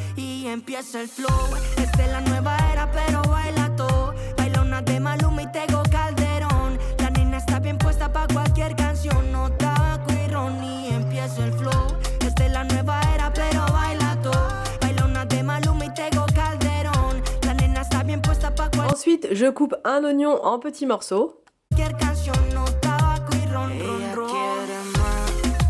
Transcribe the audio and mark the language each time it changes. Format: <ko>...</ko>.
<es>Y empieza el flow, esta es la nueva era pero baila todo. Baila una de Maluma y Tego Calderón. La nena está bien puesta pa' cualquier canción, no tabaco y ron. Y empieza el flow, esta es la nueva era pero baila todo. Baila una de Maluma y Tego Calderón. La nena está bien puesta pa' cualquier...</es> <fr>Ensuite, je coupe un oignon en petits morceaux.</fr> <es>Cualquier canción, no tabaco y ron, ron, ron.</es>